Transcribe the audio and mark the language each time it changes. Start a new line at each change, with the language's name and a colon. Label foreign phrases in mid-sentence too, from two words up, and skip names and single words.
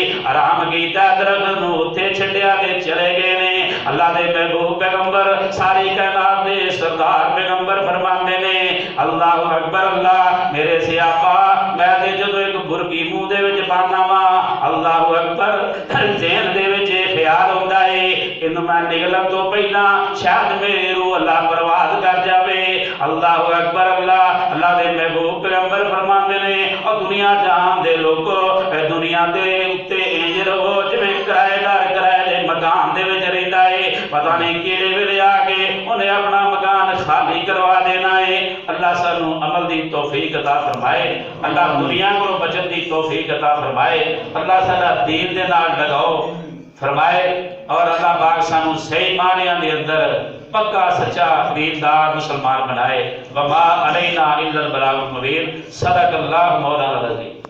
Punjabi: آرام کیتا درخت نوں اوتھے چھڈیا تے چلے گئے نے اللہ دے محبوب پیغمبر ساری کائنات دے سردار پیغمبر فرماندے نے
Arabic: الله أكبر
Punjabi: اللہ میرے سیاپا میں تے جدوں اک برکی منہ دے وچ پانا واں
Arabic: الله أكبر
Punjabi: ذہن دے وچ خیال ہوندا ہے ایہنوں میں نکلن توں پہلاں شاید میری روح اللہ برباد کر جاوے
Arabic: الله أكبر الله الله
Punjabi: دے محبوب پیغمبر فرماندے نے اور دنیا جہان دے لوکو دنیا دے اتے اینج رہو جویں کرایہ دار کرائے دے مکان دے وچ رہندا ہے پتہ نہیں کیہڑے ویلے آ کے اوہنے اپنا مکان خالی کروا دینا ہے اللہ سانوں عمل دی توفیق عطا فرمائے اللہ دنیا توں بچن دی توفیق عطا فرمائے اللہ ساڈا دین دے نال لگاؤ فرمائے اور اللہ پاک سانوں صحیح معنیاں دے اندر پکا سچا دیندار مسلمان بنائے
Arabic: وما علينا إلا البلاغ المبين صدق الله
Punjabi: मौलाना अज़ीम।